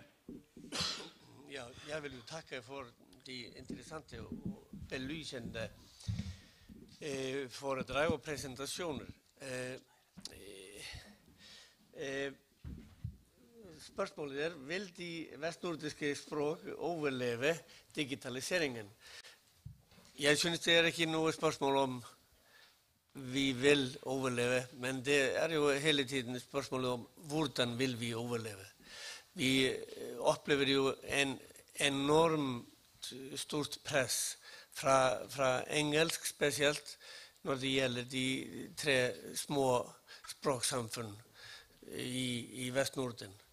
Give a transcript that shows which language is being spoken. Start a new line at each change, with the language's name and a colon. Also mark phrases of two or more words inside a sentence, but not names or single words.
Danish: Ja, jeg vil takke for de interessante og belysende foredrag og præsentationer. Spørgsmålet er, vil de vestnordiske sprog overleve digitaliseringen? Jeg synes, det er ikke noget spørgsmål om vi vil overleve, men det jo hele tiden spørsmålet om hvordan vil vi overleve.
Norwegian: Vi opplever jo en enormt stort press fra engelsk spesielt når det gjelder de 3 små språksamfunn i Vest-Norden.